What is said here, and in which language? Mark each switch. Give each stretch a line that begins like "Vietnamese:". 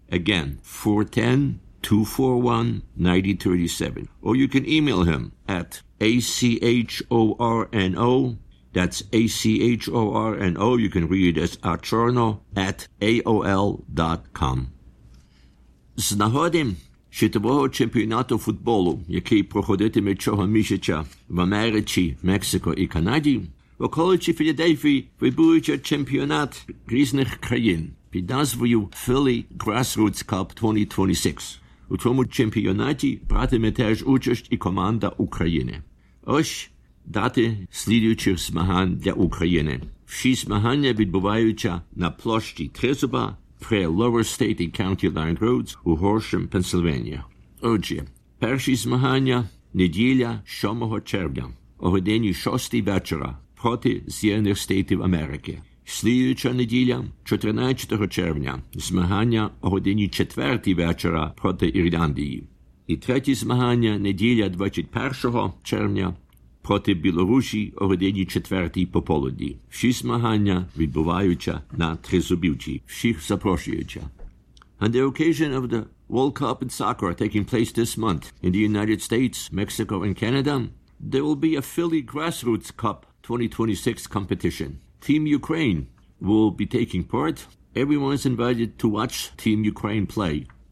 English: Again, 410-241-9037. Or you can email him at ACHORNO. That's ACHORNO. You can read it as Achorno at AOL.com.
Ukrainian: З нагоди світового чемпіонату футболу, який проходитиме цього місяця в Америці, Мексико і Канаді, в околиці Філадельфії відбудеться чемпіонат різних країн під назвою Philly Grassroots Cup 2026. У цьому чемпіонаті братиме теж участь і команда України. Ось дати слідуючих змагань для України. Всі змагання відбуваються на площі Трезуба при Lower State and County Line Roads у Горшем, Пенсильванія. Отже, перші змагання – неділя 7 червня о годині 6 вечора проти Зєдних Штатів Америки. Слідуюча неділя, 14 червня, змагання о годині 4 вечора проти Ірландії. І третє змагання, неділя 21 червня, проти Білорусі о годині 4 пополудні. Всі змагання відбуваються на Трезубівці. Всіх запрошуються.
English: On the occasion of the World Cup in soccer taking place this month in the United States, Mexico and Canada, there will be a Philly Grassroots Cup 2026 competition. Team Ukraine will be taking part. Everyone is invited to watch Team Ukraine play.